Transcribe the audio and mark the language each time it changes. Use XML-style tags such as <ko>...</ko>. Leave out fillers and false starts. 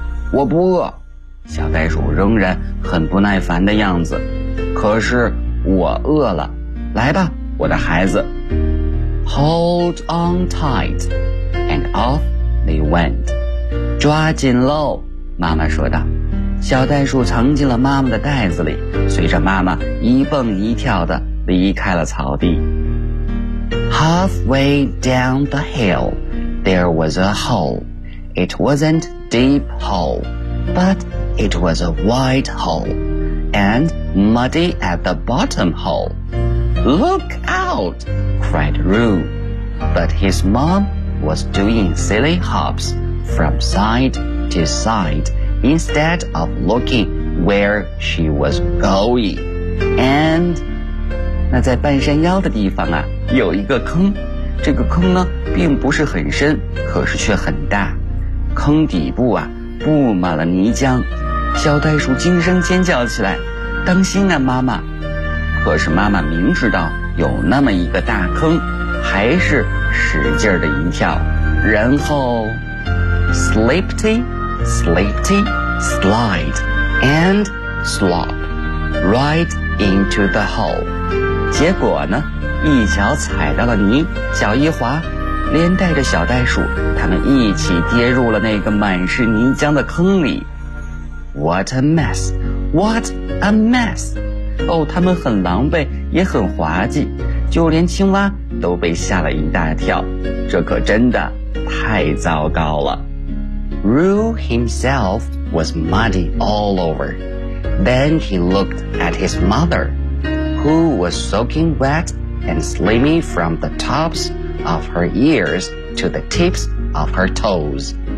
<zh>我不饿，小袋鼠仍然很不耐烦的样子，可是我饿了，来吧我的孩子。</zh> <en>Hold on tight, and off they went.</en> <zh>抓紧喽，妈妈说道。小袋鼠藏进了妈妈的袋子里，随着妈妈一蹦一跳地离开了草地。</zh> <en>Halfway down the hill, there was a hole. It wasn't deep hole, but it was a wide hole, and muddy at the bottom hole. Look out, cried Roo. But his mom was doing silly hops from side to side instead of looking where she was going.</en> <zh>And 那在半山腰的地方啊，有一个坑，这个坑呢并不是很深，可是却很大，坑底部啊布满了泥浆，小袋鼠惊声尖叫起来，当心啊妈妈。可是妈妈明知道有那么一个大坑，还是使劲儿的一跳，然后 slippity slippity slide and slop right into the hole。结果呢，一脚踩到了泥，脚一滑，连带着小袋鼠他们一起跌入了那个满是泥浆的坑里。</zh> <en>What a mess, what a mess.</en> <zh>哦，他们很狼狈也很滑稽，就连青蛙都被吓了一大跳，这可真的太糟糕了。</zh> <en>Roo himself was muddy all over. Then he looked at his mother, who was soaking wet and slimy from the topsof her ears to the tips of her toes.</en>